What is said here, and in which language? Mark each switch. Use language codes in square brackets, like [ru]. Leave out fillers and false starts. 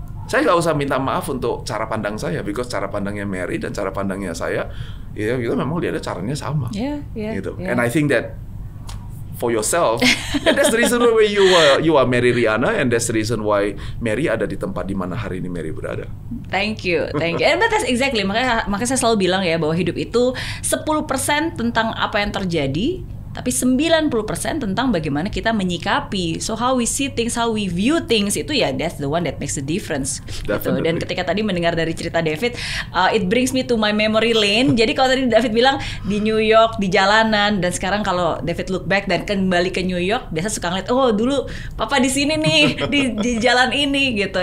[id] Saya nggak usah minta maaf untuk cara pandang saya, because cara pandangnya Mary dan cara pandangnya saya, ya kita memang lihatnya caranya sama. Gitu. [en] And I think that for yourself, and that's the reason why you are Mary Riana, and that's the reason why Mary [id] ada di tempat di mana hari ini Mary berada. [en] Thank you. And that's exactly, [id] makanya saya selalu bilang ya bahwa hidup itu 10% tentang apa yang terjadi, tapi 90% tentang bagaimana kita menyikapi. [en] So how we see things, how we view things, itu ya that's the one that makes the difference. [id] Gitu. Dan ketika tadi mendengar dari cerita David, [en] it brings me to my memory lane. [id] Jadi kalau tadi David bilang di New York, di jalanan, dan sekarang kalau David look back dan kembali ke New York, biasa suka ngeliat, oh dulu papa di sini nih, di jalan ini gitu.